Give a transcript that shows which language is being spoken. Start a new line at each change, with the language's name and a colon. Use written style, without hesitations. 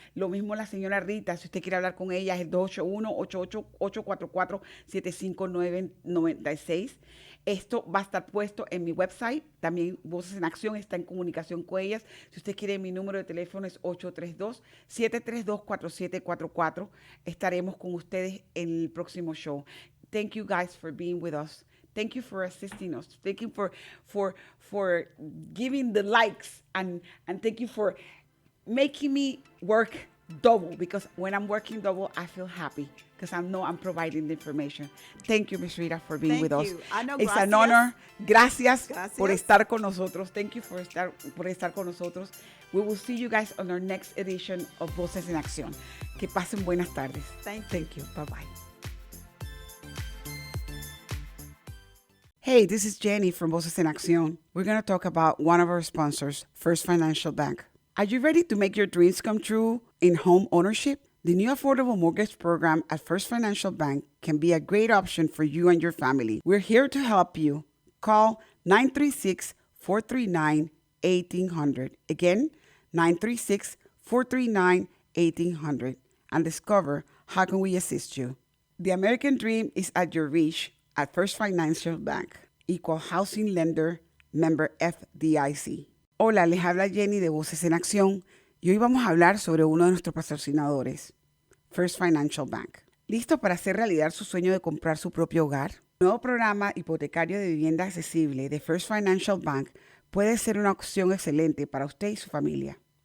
Spanish: Lo mismo la señora Rita, si usted quiere hablar con ella, es el 281-844-75996. Esto va a estar puesto en mi website. También Voces en Acción está en comunicación con ellas. Si usted quiere, mi número de teléfono es 832-732-4744. Estaremos con ustedes en el próximo show.
English: Thank you guys for being with us. Thank you for assisting us. Thank you for giving the likes and thank you for making me work double, because when I'm working double, I feel happy because I know I'm providing the information. Thank you, Ms. Rita, for being with us. I know, It's
Spanish: gracias.
English: an honor.
Spanish: Gracias por Gracias. estar con nosotros.
English: Thank you
Spanish: por estar con nosotros.
English: We will see you guys on our next edition of Voces en Acción.
Spanish: Que pasen buenas tardes.
English: Thank you. Bye-bye. Hey, this is Jenny from Voces en Acción. We're going to talk about one of our sponsors, First Financial Bank. Are you ready to make your dreams come true in home ownership? The new affordable mortgage program at First Financial Bank can be a great option for you and your family. We're here to help you. Call 936-439-1800. Again, 936-439-1800 and discover how can we assist you. The American dream is at your reach at First Financial Bank. Equal housing lender, member FDIC.
Spanish: Hola, les habla Jenny de Voces en Acción y hoy vamos a hablar sobre uno de nuestros patrocinadores, First Financial Bank. ¿Listo para hacer realidad su sueño de comprar su propio hogar? El nuevo programa hipotecario de vivienda accesible de First Financial Bank puede ser una opción excelente para usted y su familia.